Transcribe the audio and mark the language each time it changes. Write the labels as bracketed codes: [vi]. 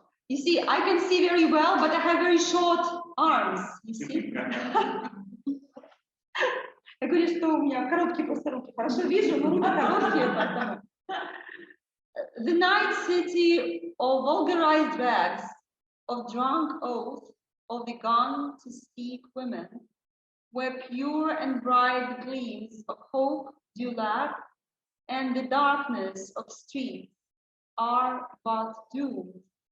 [en] You see, I can see very well, but I have very short arms. You see? [ru] Я говорю, что у меня короткие просто руки. Хорошо вижу, но руки короткие. [en] The night city of vulgarized rags, of drunk oaths, of the gone to seek women, where pure and bright gleams of hope do lack, and the darkness of streets are but doomed.